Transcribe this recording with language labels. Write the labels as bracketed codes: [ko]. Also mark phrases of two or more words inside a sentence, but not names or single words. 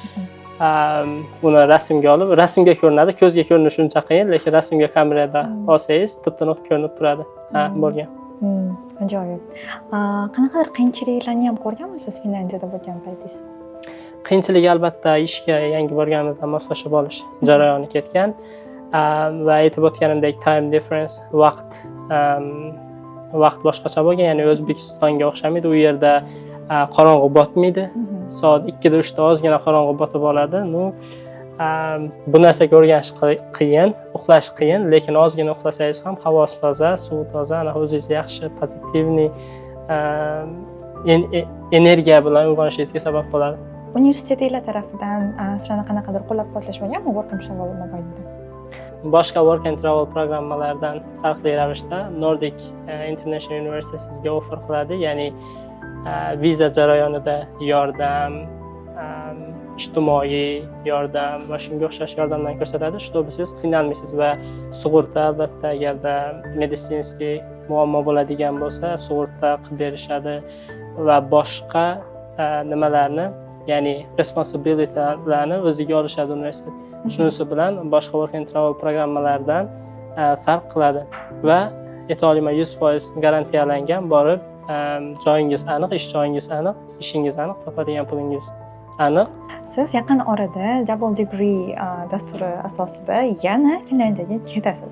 [uz] Uni rasmga olib, rasmga ko'rinadi, ko'zga ko'rinishi uncha qiyin, lekin rasmga kamerada olsangiz tip-tiniq ko'rinib turadi. Bo'lgan. Ajoyib. Qanaqadir qiyinchiliklarni ham ko'rganmisiz Finlandiyada bo'lgan paytingiz? Qiyinchilik albatta ishga yangi borganimizda moslashib olish jarayoni ketgan va aytib o'tganimdek [en] time difference, [uz] vaqt boshqacha bo'lgan, ya'ni O'zbekistonga o'xshamaydi. U yerda qorong'u botmaydi. Soat 2-3 da ozgina qorong'u botib oladi. Bu narsaga o'rganish qiyin, uxlash qiyin, lekin ozgina uxlasangiz ham havosi toza, suvi toza, o'zingiz yaxshi, pozitivniy energiya bilan uyg'onishingizga sabab bo'ladi. Universitetlar tarafidan sizlarni qanaqadir qo'llab-quvvatlash bo'lganmi [en] work and travel [uz] mobaynida? Boshqa [en] work and travel [uz] programmalardan farqli ravishda Nordic International University sizga offer qiladi, ya'ni viza jarayonida yordam, ijtimoiy yordam va shunga o'xshash yordamlarni ko'rsatadi. Shtobi siz qiynalmaysiz va sug'urta albatta agarda meditsinskiy muammo bo'ladigan bo'lsa, sug'urta qilib berishadi va boshqa nimalarni, ya'ni responsibilitylarni o'ziga olishadi universitet. Shunisi bilan boshqa [en] work and travel [uz] programmalardan farq qiladi va ayta olaman 100% garantiyalangan borib joyingiz aniq, ish joyingiz aniq, ishingiz aniq, topadigan pulingiz aniq. Siz yaqin orada [en] double degree [uz] dasturi asosida yana Finlyandiyaga ketasiz.